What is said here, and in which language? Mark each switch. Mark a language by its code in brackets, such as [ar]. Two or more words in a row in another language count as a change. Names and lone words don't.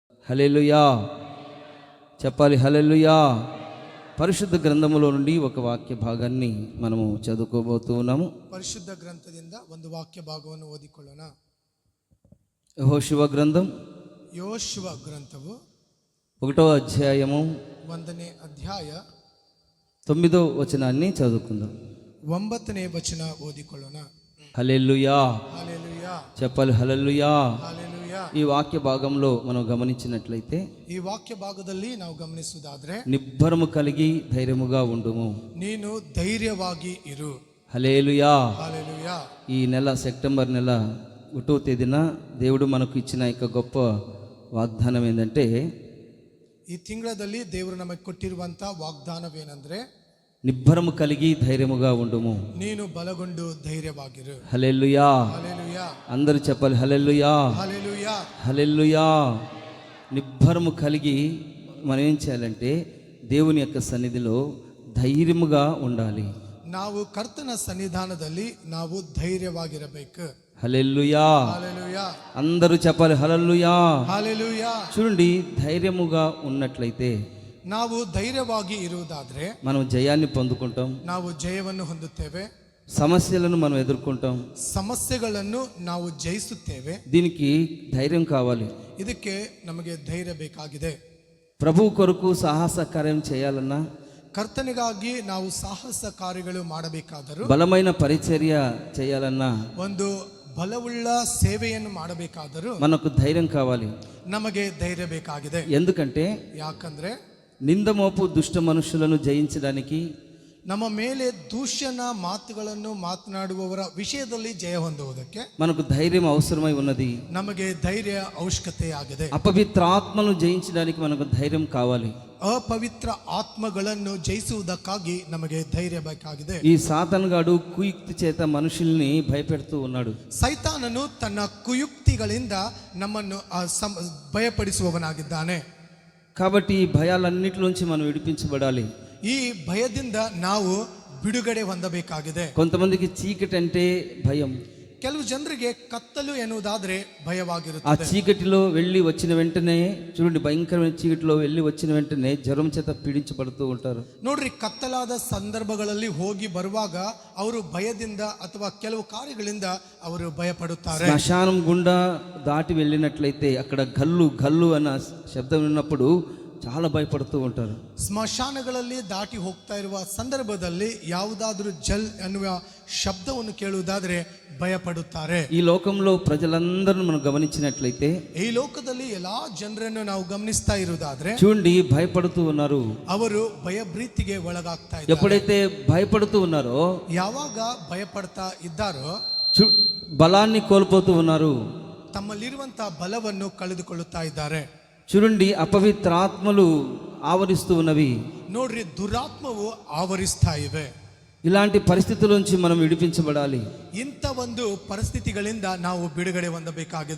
[te] హల్లెలూయా చెప్పాలి. హల్లెలూయా. పరిశుద్ధ గ్రంథములో నుండి ఒక వాక్య భాగాన్ని మనము చదువుకోబోతూ ఉన్నాము. [kn] ಪರಿಶುದ್ಧ ಗ್ರಂಥದಿಂದ ಒಂದು ವಾಕ್ಯ ಭಾಗವನ್ನು ಓದಿಕೊಳ್ಳೋಣ. [te] యెహోషువ గ్రంథం [kn] ಯೋಶುವ ಗ್ರಂಥವು [te] 1వ అధ్యాయము [kn] 1ನೇ ಅಧ್ಯಾಯ [te] 9వ వచనాన్ని చదువుకుందాం. [kn] 9ನೇ ವಚನ ಓದಿಕೊಳ್ಳೋಣ. [te] హల్లెలూయా హల్లెలూయా చెప్పాలి. హల్లెలూయా. హల్లెలూయా. ఈ వాక్య భాగంలో మనం గమనించినట్లయితే [kn] ಈ ವಾಕ್ಯ ಭಾಗದಲ್ಲಿ ನಾವು ಗಮನಿಸುವುದಾದ್ರೆ [te] నిబ్బరము కలిగి ధైర్యముగా ఉండుము. [kn] ನೀನು ಧೈರ್ಯವಾಗಿ ಇರು. [te] హల్లెలూయా. హల్లెలూయా. ఈ నెల సెప్టెంబర్ నెల 1వ తేదీన దేవుడు మనకు ఇచ్చిన యొక్క గొప్ప వాగ్దానం ఏంటంటే, [kn] ಈ ತಿಂಗಳಲ್ಲಿ ದೇವರು ನಮಗೆ ಕೊಟ್ಟಿರುವಂತ ವಾಗ್ದಾನವೇನೆಂದ್ರೆ, [te] నిబ్బరము కలిగి ధైర్యముగా ఉండుము. [kn] ನೀನು ಬಲಗೊಂಡು ಧೈರ್ಯವಾಗಿರು. [te] హల్లెలూయా. హల్లెలూయా. అందరూ చెప్పాలి. హల్లెలూయా. హల్లెలూయా. హల్లెలూయా. నిబ్బరము కలిగి మనం ఏం చేయాలంటే దేవుని యొక్క సన్నిధిలో ధైర్యముగా ఉండాలి. [kn] ನಾವು ಕರ್ತನ ಸನ್ನಿಧಾನದಲ್ಲಿ ನಾವು ಧೈರ್ಯವಾಗಿರಬೇಕು. [te] హల్లెలూయా. హల్లెలూయా. అందరూ చెప్పాలి. హల్లెలూయా. హల్లెలూయా. చూడండి, ధైర్యముగా ఉన్నట్లయితే [kn] ನಾವು ధైర్ಯವಾಗಿ ಇರುವುದಾದ್ರೆ [te] మనం జయాన్ని పొందుకుంటాం. [kn] ನಾವು ಜಯವನ್ನು ಹೊಂದುತ್ತೇವೆ. [te] సమస్యలను మనం ఎదుర్కొంటాం. [kn] ಸಮಸ್ಯೆಗಳನ್ನು ನಾವು ಜಯಿಸುತ್ತೇವೆ. [te] దీనికి ధైర్యం కావాలి. [kn] ಇದಕ್ಕೆ ನಮಗೆ ಧೈರ್ಯ ಬೇಕಾಗಿದೆ. [te] ప్రభు కొరకు సాహస కార్యం చేయాలన్నా, [kn] ಕರ್ತನಿಗಾಗಿ ನಾವು ಸಾಹಸ ಕಾರ್ಯಗಳು ಮಾಡಬೇಕಾದರೂ, [te] బలమైన పరిచర్య చేయాలన్నా, [kn] ಒಂದು ಬಲವುಳ್ಳ ಸೇವೆಯನ್ನು ಮಾಡಬೇಕಾದರೂ [te] మనకు ధైర్యం కావాలి. [kn] ನಮಗೆ ಧೈರ್ಯ ಬೇಕಾಗಿದೆ. [te] ఎందుకంటే [kn] ಯಾಕಂದ್ರೆ [te] నిందమోపు దుష్ట మనుషులను జయించడానికి, [kn] ನಮ್ಮ ಮೇಲೆ ದೂಷಣ ಮಾತುಗಳನ್ನು ಮಾತನಾಡುವವರ ವಿಷಯದಲ್ಲಿ ಜಯ ಹೊಂದುವುದಕ್ಕೆ [te] మనకు ధైర్యం అవసరమై ఉన్నది. [kn] ನಮಗೆ ಧೈರ್ಯ ಅವಶ್ಯಕತೆಯಾಗಿದೆ. [te] అపవిత్ర ఆత్మను జయించడానికి మనకు ధైర్యం కావాలి. [kn] ಅಪವಿತ್ರ ಆತ್ಮಗಳನ್ನು ಜಯಿಸುವುದಕ್ಕಾಗಿ ನಮಗೆ ಧೈರ್ಯ ಬೇಕಾಗಿದೆ. [te] ఈ సాతానుగాడు కుయుక్తి చేత మనుషుల్ని భయపెడుతూ ఉన్నాడు. [kn] ಸೈತಾನನು ತನ್ನ ಕುಯುಕ್ತಿಗಳಿಂದ ನಮ್ಮನ್ನು ಭಯಪಡಿಸುವವನಾಗಿದ್ದಾನೆ. [te] కాబట్టి ఈ భయాలన్నిటిలోంచి మనం విడిపించబడాలి. [kn] ಈ ಭಯದಿಂದ ನಾವು ಬಿಡುಗಡೆ ಹೊಂದಬೇಕಾಗಿದೆ. [te] కొంతమందికి చీకటి అంటే భయం. [kn] ಕೆಲವು ಜನರಿಗೆ ಕತ್ತಲು ಎನ್ನುವುದಾದ್ರೆ [te] ఆ [kn] ಭಯವಾಗಿರುತ್ತದೆ. [te] చీకటిలో వెళ్ళి వచ్చిన వెంటనే చూడండి, భయంకరమైన చీకటిలో వెళ్ళి వచ్చిన వెంటనే జ్వరం చేత పీడించబడుతూ ఉంటారు. [kn] ನೋಡ್ರಿ, ಕತ್ತಲಾದ ಸಂದರ್ಭಗಳಲ್ಲಿ ಹೋಗಿ ಬರುವಾಗ ಅವರು ಭಯದಿಂದ ಅಥವಾ ಕೆಲವು ಕಾರ್ಯಗಳಿಂದ ಅವರು ಭಯಪಡುತ್ತಾರೆ. [te] శ్మశానం గుండా దాటి వెళ్ళినట్లయితే అక్కడ గల్లు గల్లు అన్న శబ్దం విన్నప్పుడు చాలా భయపడుతూ ఉంటారు. [kn] ಸ್ಮಶಾನಗಳಲ್ಲಿ ದಾಟಿ ಹೋಗ್ತಾ ಇರುವ ಸಂದರ್ಭದಲ್ಲಿ ಯಾವುದಾದ್ರೂ ಜಲ್ ಎನ್ನುವ ಶಬ್ದವನ್ನು ಕೇಳುವುದಾದ್ರೆ ಭಯಪಡುತ್ತಾರೆ. [te] ఈ లోకంలో ప్రజలందరూ మనం గమనించినట్లయితే, [kn] ಈ ಲೋಕದಲ್ಲಿ ಎಲ್ಲಾ ಜನರನ್ನು ನಾವು ಗಮನಿಸ್ತಾ ಇರುವುದಾದ್ರೆ [te] చూడండి, భయపడుతూ ఉన్నారు. [kn] ಅವರು ಭಯಭೀತಿಗೆ ಒಳಗಾಗ್ತಾ ಇದ್ದಾರೆ. [te] ఎప్పుడైతే భయపడుతూ ఉన్నారో, [kn] ಯಾವಾಗ ಭಯಪಡ್ತಾ ಇದ್ದಾರೋ [te] బలాన్ని కోల్పోతూ ఉన్నారు. [kn] ತಮ್ಮಲ್ಲಿರುವಂತಹ ಬಲವನ್ನು ಕಳೆದುಕೊಳ್ಳುತ್ತಾ ಇದ್ದಾರೆ. [te] చూడండి, అపవిత్రాత్మలు ఆవరిస్తూ ఉన్నవి. [kn] ನೋಡ್ರಿ, ದುರಾತ್ಮವು ಆವರಿಸ್ತಾ ಇವೆ. [te] ఇలాంటి పరిస్థితుల నుంచి మనం విడిపించబడాలి. [kn] ಇಂಥ ಒಂದು ಪರಿಸ್ಥಿತಿಗಳಿಂದ ನಾವು ಬಿಡುಗಡೆ ಹೊಂದಬೇಕಾಗಿದೆ.